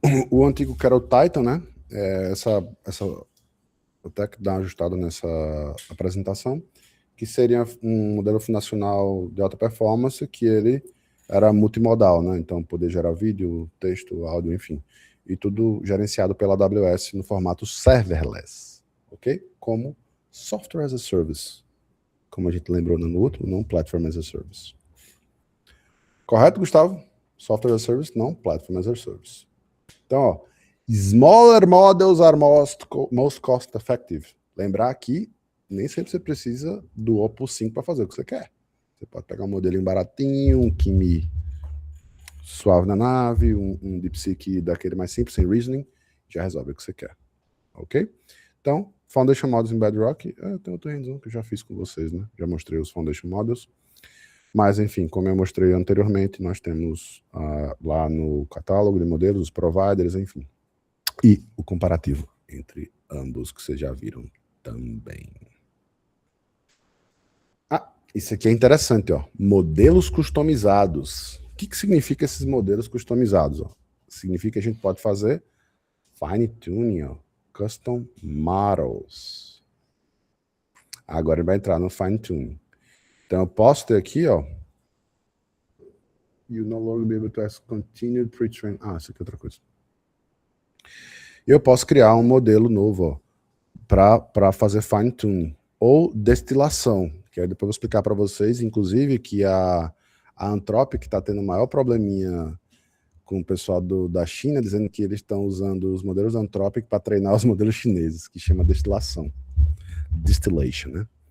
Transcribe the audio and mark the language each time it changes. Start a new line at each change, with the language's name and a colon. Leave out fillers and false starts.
Portuguese: O antigo que era o Titan, né? Vou até dar uma ajustada nessa apresentação, que seria um modelo fundacional de alta performance, que ele era multimodal, né? Então, poder gerar vídeo, texto, áudio, enfim. E tudo gerenciado pela AWS no formato serverless, ok? Como Software as a Service, como a gente lembrou no último, não Platform as a Service. Correto, Gustavo? Software as a Service, não Platform as a Service. Então, ó,
English: smaller models are most cost effective.
Portuguese: Lembrar que nem sempre você precisa do Opus 5 para fazer o que você quer. Você pode pegar um modelinho baratinho, um Kimi suave na nave, um DeepSeek daquele mais simples, sem reasoning, já resolve o que você quer. Ok? Então, Foundation Models em Bedrock, tem outro hands-on que eu já fiz com vocês, né? Já mostrei os Foundation Models. Mas, enfim, como eu mostrei anteriormente, nós temos lá no catálogo de modelos, os providers, enfim. E o comparativo entre ambos, que vocês já viram também. Isso aqui é interessante, ó. Modelos customizados. O que significa esses modelos customizados? Ó? Significa que a gente pode fazer fine tuning, ó, custom models. Agora ele vai entrar no fine tuning. Então eu posso ter aqui, ó.
English: You no longer be able to ask continued pre-train.
Portuguese: Isso aqui é outra coisa. Eu posso criar um modelo novo, ó, para fazer fine tuning ou destilação. Que aí depois eu vou explicar para vocês, inclusive, que a Anthropic está tendo o maior probleminha com o pessoal da China, dizendo que eles estão usando os modelos Anthropic para treinar os modelos chineses, que chama destilação. Distillation, né?